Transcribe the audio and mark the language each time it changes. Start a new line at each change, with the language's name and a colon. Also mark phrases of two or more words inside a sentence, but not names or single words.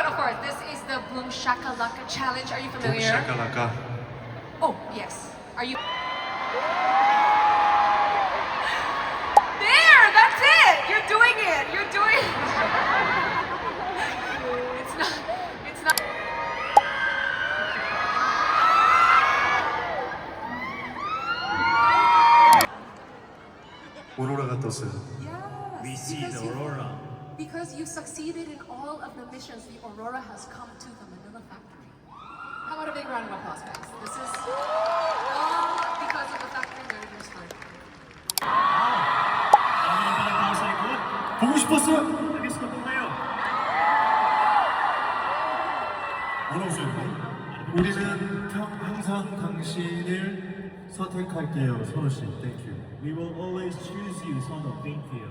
English: Of course, this is the Boom Shakalaka Challenge. Are you familiar? 샤카라카. Oh, yes. Are you? There! That's it! You're doing it! You're doing it! It's not. It's not.
Korean: 오로라가 떴어요.
English: We see the aurora. Because you succeeded in all of the missions, the Aurora has come to the Manila factory. How about a big round of applause, guys? This is all because of the factory manager's hard work.
Filipino: Ano yung pinagbawa sa likod?
Korean: 보고 싶었어요.
Filipino: Nag-guess na po kayo.
Korean: 뭐라고 써있고? 우리는 항상 당신을 선택할게요, 선우 씨. 땡큐.
English: We will always choose you, Sono. Thank you.